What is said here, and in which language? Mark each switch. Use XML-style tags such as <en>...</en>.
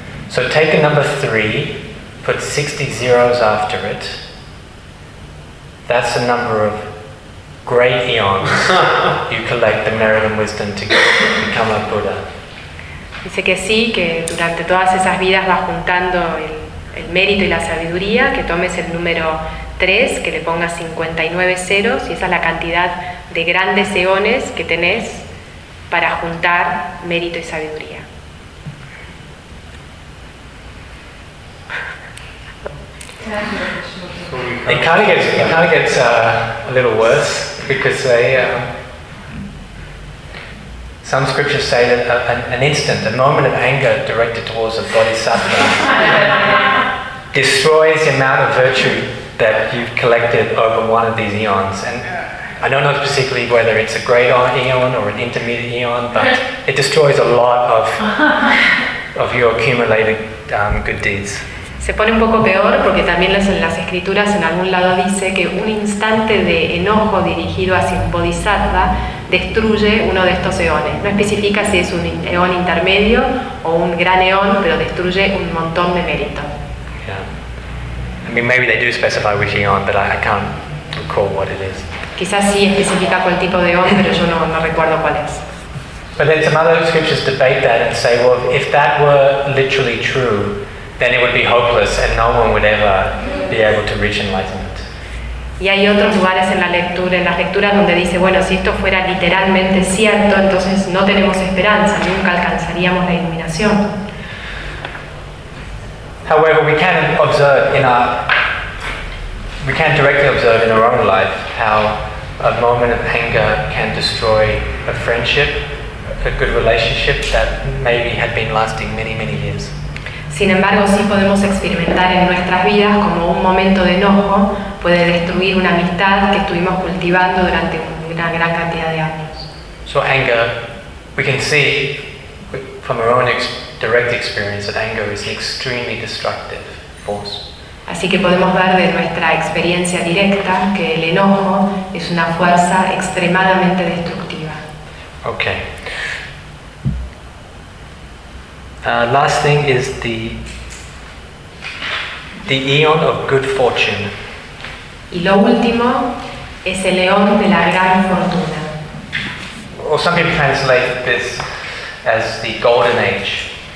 <en>So take the number 3, put 60 zeros after it. That's the number of great eons you collect the merit and wisdom to become a Buddha.</en> <es>Dice que sí, que durante todas esas vidas va juntando el mérito y la sabiduría, que tomes el número 3, que le pongas 59 ceros, y esa es la cantidad de grandes eones que tenés para juntar mérito y sabiduría.</es> <en>It kind of gets a little worse, because they, some scriptures say that an instant, a moment of anger directed towards a bodhisattva destroys the amount of virtue that you've collected over one of these eons. And I don't know specifically whether it's a great eon or an intermediate eon, but it destroys a lot of your accumulated good deeds.</en> <es>Se pone un poco peor porque también en las escrituras en algún lado dice que un instante de enojo dirigido hacia un bodhisattva destruye uno de estos eones. No especifica si es un eón intermedio o un gran eón, pero destruye un montón de mérito.</es> <en>Yeah. I mean, maybe they do specify which eon, but I can't recall what it is.</en> <es>Quizás sí especifica cuál tipo de eón, pero yo no recuerdo cuál es.</es> <en>But then some other scriptures debate that and say, well, if that were literally true, then it would be hopeless and no one would ever be able to reach enlightenment.</en> <es>Y hay otros lugares en la lectura, en las lecturas, donde dice, bueno, si esto fuera literalmente cierto, entonces no tenemos esperanza, nunca alcanzaríamos la iluminación.</es> <en>However, we can observe in our, we can directly observe in our own life how a moment of anger can destroy a friendship, a good relationship that maybe had been lasting many, many years.</en> <es>Sin embargo, sí podemos experimentar en nuestras vidas como un momento de enojo puede destruir una amistad que estuvimos cultivando durante una gran cantidad de años.</es> <en>So anger, we can see from our own direct experience that anger is an extremely destructive force.</en> <es>Así que podemos ver de nuestra experiencia directa que el enojo es una fuerza extremadamente destructiva.</es> <en>Okay. Last thing is the eon of good fortune.</en> <es>Y lo último es el eón de la gran fortuna.</es> <en>Or some people translate this as the golden age.</en>